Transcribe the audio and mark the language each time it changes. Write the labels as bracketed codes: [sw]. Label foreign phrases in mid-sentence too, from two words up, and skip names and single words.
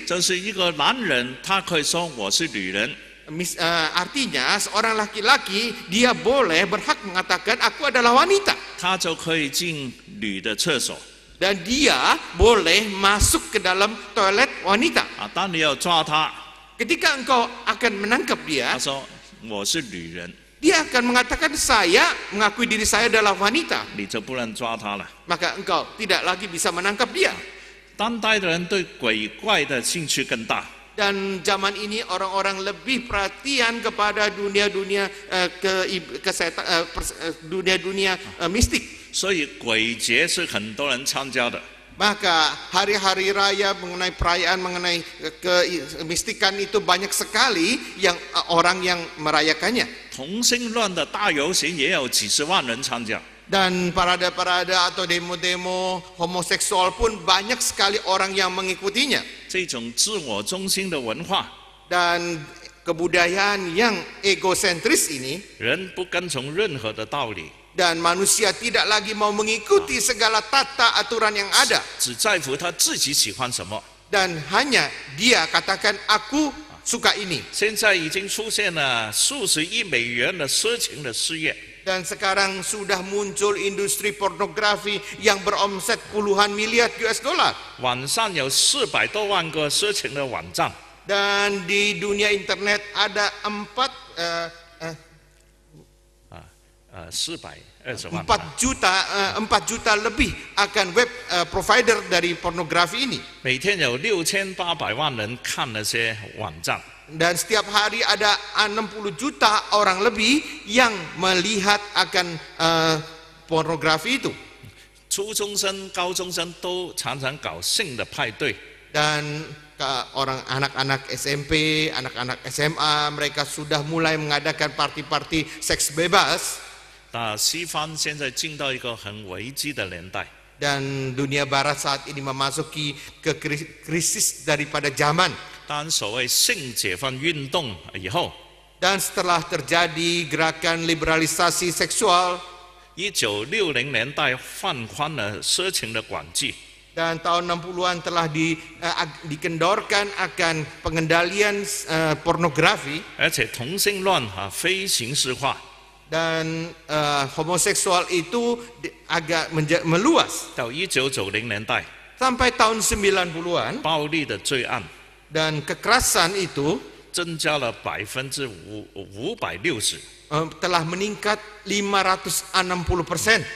[zh] 就是一个男人，他可以说我是女人， [id] Artinya seorang laki-laki dia boleh berhak mengatakan aku adalah wanita. [zh] 他就可以进女的厕所。 [id] Dan dia boleh masuk ke dalam toilet wanita. [zh] 当你要抓他， [id] Ketika engkau akan menangkap [zh] 他 [id] dia, [zh] 说我是女人， [id] dia akan mengatakan saya mengakui diri saya adalah wanita. [zh] 你就不能抓他了。 [id] Maka engkau tidak lagi bisa menangkap dia. [zh] 当代的人对鬼怪的兴趣更大， [id] Dan zaman ini orang-orang lebih perhatian kepada dunia-dunia dunia-dunia mistik. [zh] 所以鬼节是很多人参加的。 [id] Maka hari-hari raya mengenai perayaan mengenai kemistikan itu banyak sekali yang orang yang merayakannya. [zh] 同性恋的大游行也有几十万人参加。 [id] Dan parade-parade atau demo-demo homoseksual pun banyak sekali orang yang mengikutinya. [zh] 这种自我中心的文化， [id] Dan kebudayaan yang egosentris ini, [zh] 人不跟从任何的道理， [id] dan manusia tidak lagi mau mengikuti segala tata aturan yang ada, [zh] 只在乎他自己喜欢什么。 [id] dan hanya dia katakan aku suka ini. [zh] 现在已经出现了数十亿美元的色情的事业， [id] Dan sekarang sudah muncul industri pornografi yang beromset puluhan miliar [en] US dollar. [zh] 网上有400多万个色情的网站， [id] Dan di dunia internet ada [zh] 420万。 [id] 4 juta lebih akan [en] web provider [id] dari pornografi ini. [zh] 每天有6800万人看那些网站。 [id] Dan setiap hari ada 60 juta orang lebih yang melihat akan pornografi itu. [zh] 初中生、高中生都常常搞性的派对。 [id] Dan anak-anak SMP, anak-anak SMA, mereka sudah mulai mengadakan party-party seks bebas. [zh] 那西方现在进到一个很危机的年代， [id] Dan dunia barat saat ini memasuki ke krisis daripada zaman. [zh] 当所谓性解放运动以后， [id] Dan setelah terjadi gerakan liberalisasi seksual, [zh] 1960 年代放宽了色情的管制， [id] dan tahun 60-an telah dikendorkan akan pengendalian pornografi, [zh] 而且同性恋非刑事化， [id] dan homoseksual itu agak meluas [zh] 到1990年代， [id] sampai tahun 90-an. [zh] 暴力的罪案 [id] Dan kekerasan itu [zh] 增加了560%， [id] telah meningkat 560%.